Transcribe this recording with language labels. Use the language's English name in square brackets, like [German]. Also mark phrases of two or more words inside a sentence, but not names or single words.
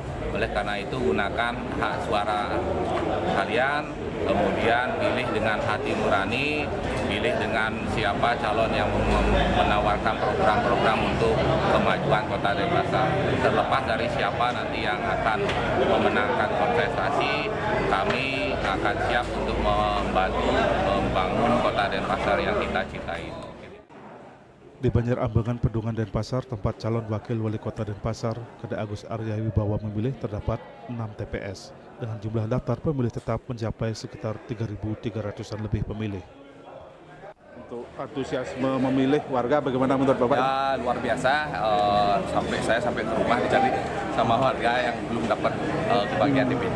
[Indonesian] Oleh karena itu gunakan hak suara kalian, kemudian pilih dengan hati nurani, pilih dengan siapa calon yang menawarkan program-program untuk kemajuan Kota Denpasar. Terlepas dari siapa nanti yang akan memenangkan kontestasi, kami akan siap untuk membantu membangun Kota Denpasar yang kita cintai. Di Banjar Ambengan Pedungan Denpasar, tempat calon wakil wali kota Denpasar, Kade Agus Arya Wibowo memilih terdapat 6 TPS dengan jumlah daftar pemilih tetap mencapai sekitar 3.300-an lebih pemilih. Untuk antusiasme memilih warga bagaimana menurut Bapak? Ya luar biasa, sampai ke rumah dicari sama warga yang belum dapat kebagian DPD.